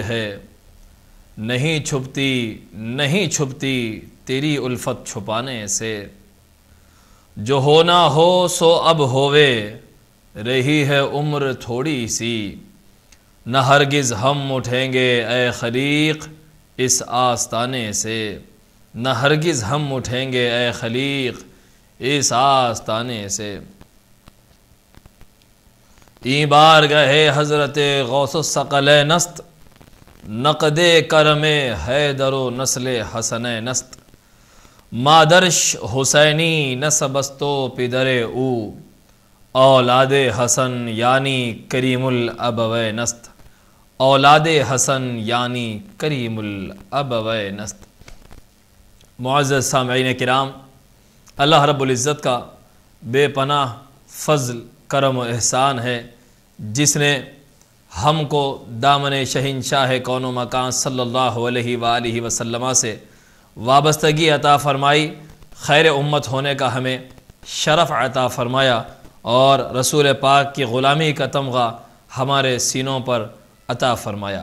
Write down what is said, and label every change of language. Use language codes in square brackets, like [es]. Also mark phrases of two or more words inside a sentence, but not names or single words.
[ur] ہے، نہیں چھپتی تیری الفت چھپانے سے، جو ہونا ہو سو اب ہووے، رہی ہے عمر تھوڑی سی، نہ ہرگز ہم اٹھیں گے اے خلیق اس آستانے سے، نہ ہرگز ہم اٹھیں گے اے خلیق اس آستانے سے۔ [fa] این بارگاہ حضرت غوث الثقلین است، نقد کرم حیدر و نسل حسنین است، مادرش حسینی نسب است و پدر او اولاد حسن یعنی کریم الابوین است، اولاد حسن یعنی کریم الابوین است۔ [ur] معزز سامعین کرام، اللہ رب العزت کا بے پناہ فضل کرم و احسان ہے جس نے ہم کو دامن شہنشاہ کون و مکان صلی اللہ علیہ وآلہ وسلم سے وابستگی عطا فرمائی، خیر امت ہونے کا ہمیں شرف عطا فرمایا، اور رسول پاک کی غلامی کا تمغہ ہمارے سینوں پر عطا فرمایا۔